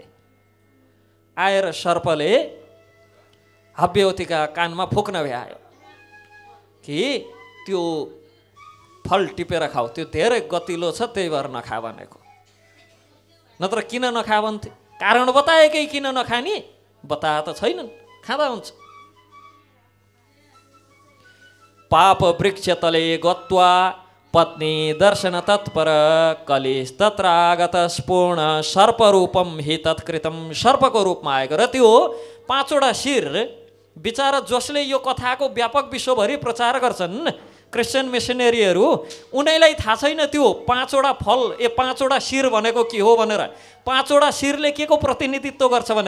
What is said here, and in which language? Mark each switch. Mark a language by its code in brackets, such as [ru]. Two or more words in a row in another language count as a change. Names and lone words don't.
[ne] आएर सर्पले हव्यवतीका कानमा फुक्न भ्यायो कि त्यो फल टिपेर खाऊ, त्यो धेरै गतिलो छ, त्यही भएर नखा भनेको। नत्र किन नखा भन्थे? कारण बताएकै किन नखाने बताए त छैनन्, खाँदा हुन्छ। [sa] पाप वृक्ष तले गत्वा पत्नी दर्शन तत्पर कलिस तत्रागत स्पूर्ण सर्परूपम हि तत्कृतम। [ne] सर्पको रूपमा आएको र त्यो 5वटा शिर बिचारा जसले यो कथाको व्यापक विश्वभरि प्रचार गर्छन् क्रिस्चियन मिसनरीहरू, उनीलाई थाहा छैन त्यो 5वटा फल, 5वटा शिर भनेको के हो भनेर, 5वटा शिरले के को प्रतिनिधित्व गर्छ भनेर।